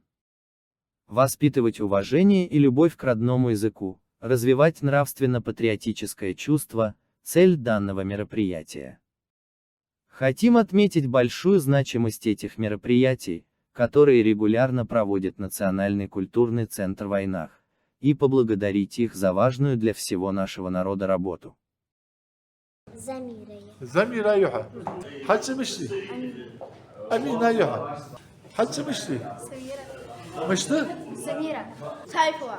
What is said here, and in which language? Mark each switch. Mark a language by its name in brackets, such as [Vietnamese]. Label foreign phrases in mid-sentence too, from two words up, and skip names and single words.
[Russian] Воспитывать уважение и любовь к родному языку, развивать нравственно-патриотическое чувство – цель данного мероприятия. Хотим отметить большую значимость этих мероприятий, которые регулярно проводит Национальный культурный центр Войнах, и поблагодарить их за важную для всего нашего народа работу. Замира Юха. Хачи Мишли. Амина Юха. Хачи Мишли. Мишли? Самира. Сайфова.